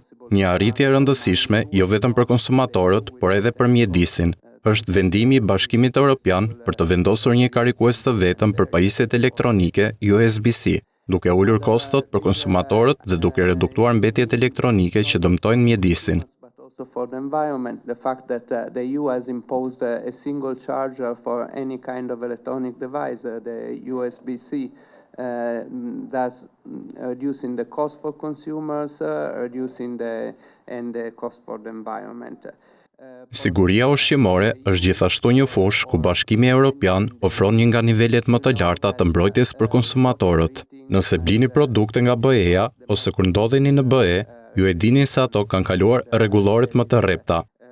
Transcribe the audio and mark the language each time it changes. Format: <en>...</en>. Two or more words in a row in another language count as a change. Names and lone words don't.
<sq>Një arritje e rëndësishme jo vetëm për konsumatorët, por edhe për mjedisin. Është vendimi i Bashkimit Evropian për të vendosur një karikues të vetëm për pajisjet elektronike USB-C, duke ulur kostot për konsumatorët dhe duke reduktuar mbetjet elektronike që dëmtojnë mjedisin.</sq> <en>For the environment, the fact that the EU has imposed a single charger for any kind of electronic device, the USB-C, thus reducing the cost for consumers, reducing the cost for the environment.</en> <sq>Siguria ushqimore është gjithashtu një fushë ku Bashkimi Evropian ofron një nga nivelet më të larta të mbrojtjes për konsumatorët. Nëse blini produkte nga BE-ja ose kur ndodheni në BE, ju e dini se ato kanë kaluar rregulloret më të rrepta.</sq>